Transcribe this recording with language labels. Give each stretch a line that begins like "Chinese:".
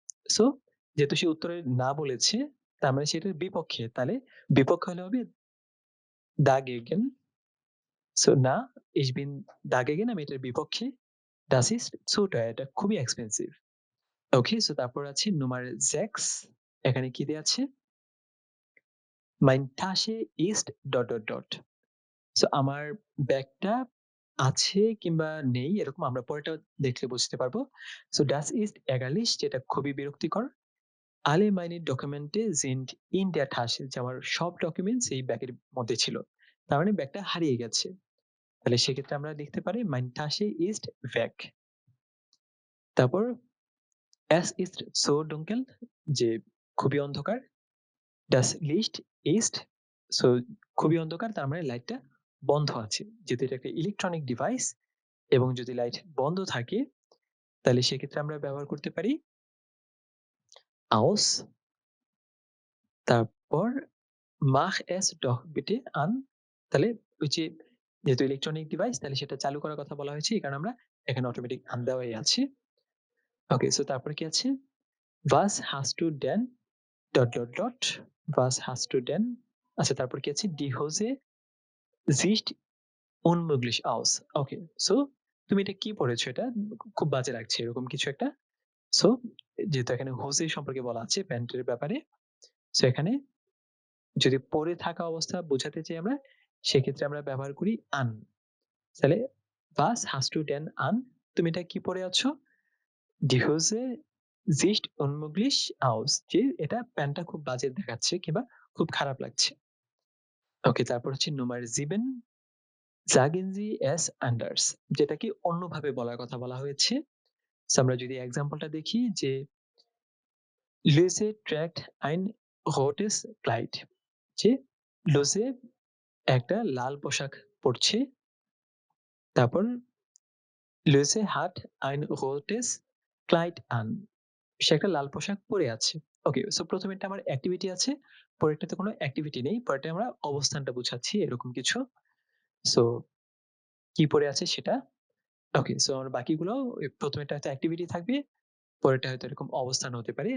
Bangla: So যেহেতু সে উত্তরে না বলেছে তার মানে সেটার বিপক্ষে, তাহলে বিপক্ষ হলে হবে dagegen। সো না,
German: ich bin dagegen,
Bangla: আমি এটার বিপক্ষে।
German: das ist zu teuer,
Bangla: এটা খুবই এক্সপেন্সিভ। ওকে, সো তারপর আছে nummer 6। এখানে কি দেয়া আছে?
German: mein Tasche ist
Bangla: সো আমার ব্যাগটা আছে কিংবা নেই এরকম আমরা পরেরটা দেখলে বুঝতে পারবো। সো
German: das ist ärgerlich,
Bangla: যেটা খুবই বিরক্তিকর।
German: alle meine Dokumente sind in der Tasche,
Bangla: যে আমার সব ডকুমেন্টস এই ব্যাগের মধ্যে ছিল। তার মানে ব্যাগটা হারিয়ে গেছে। তাহলে সেক্ষেত্রে আমরা লিখতে পারি
German: Mein Tasche ist weg।
Bangla: তারপর
German: Es ist so dunkel,
Bangla: যে খুবই অন্ধকার।
German: Das Licht ist so
Bangla: খুবই অন্ধকার, তার মানে লাইটটা বন্ধ আছে। যেহেতু এটা একটা ইলেকট্রনিক ডিভাইস এবং যদি লাইট বন্ধ থাকে তাহলে সেক্ষেত্রে আমরা ব্যবহার করতে পারি aus।
German: তারপর mach es doch bitte an।
Bangla: তাহলে ওই যে যেহেতু ইলেকট্রনিক ডিভাইস তাহলে সেটা চালু করার কথা বলা হয়েছে, এই কারণে আমরা এখানে অটোমেটিক আন দেওয়াই আছে। ওকে, সো তারপরে কি আছে?
German: Was hast du denn ডট ডট ডট was hast du denn।
Bangla: আচ্ছা, তারপর কি আছে?
German: Die Hose sieht unmöglich aus।
Bangla: ওকে, সো তুমি এটা কি পড়েছো? এটা খুব বাজে লাগছে, এরকম কিছু একটা। সো যেহেতু এখানে হোসে সম্পর্কে বলা আছে প্যান্টের ব্যাপারে, সো এখানে যদি পরে থাকা অবস্থা বোঝাতে চাই আমরা, সেক্ষেত্রে আমরা ব্যবহার করি আন। তাহলে
German: was hast du denn an?
Bangla: তুমি এটা কি পরে আছো?
German: Die Hose sieht unmöglich aus।
Bangla: যে এটা প্যান্টটা খুব বাজে দেখাচ্ছে কিংবা খুব খারাপ লাগছে। ওকে, তারপর হচ্ছে
German: Nummer 7 sagen Sie es anders,
Bangla: যেটাকে অন্যভাবে বলার কথা বলা হয়েছে। সো আমরা যদি এক্সাম্পলটা দেখি যে
German: Luise trägt ein rotes Kleid।
Bangla: যে লুসে একটা লাল পোশাক পরছে।
German: তারপর লুসে hat ein rotes Kleid an।
Bangla: সে একটা লাল পোশাক পরে আছে। ওকে, সো প্রথমেরটা আমার অ্যাক্টিভিটি আছে, পরেরটাতে কোনো অ্যাক্টিভিটি নেই। পরেরটা আমরা অবস্থানটা বুঝাচ্ছি এরকম কিছু। সো কি পরে আছে সেটা। ওকে, সো আমার বাকিগুলো প্রথমেরটা হয়তো অ্যাক্টিভিটি থাকবে, পরেরটা হয়তো এরকম অবস্থান হতে পারে।